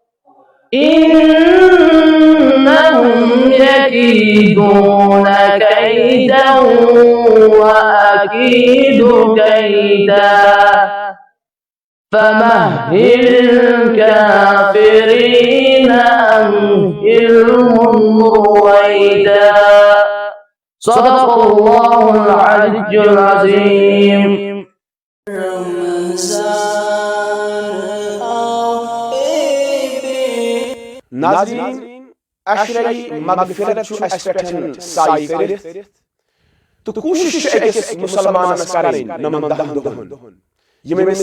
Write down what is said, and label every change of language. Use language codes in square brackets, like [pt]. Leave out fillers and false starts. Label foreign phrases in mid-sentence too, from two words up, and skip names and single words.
[ar] إنهم يكيدون كيدا وأكيد كيدا فمهل الكافرين أمهلهم رويدا صدق الله العلي العظيم. [ks] ناظرین اشرعی مغفرت چھُ اَسہِ پٮ۪ٹھ سایہِ کٔرِتھ تہٕ کوٗشِش چھِ أکِس مُسلمانس کرٕنۍ نَمن 10 دۄہن یِم أمِس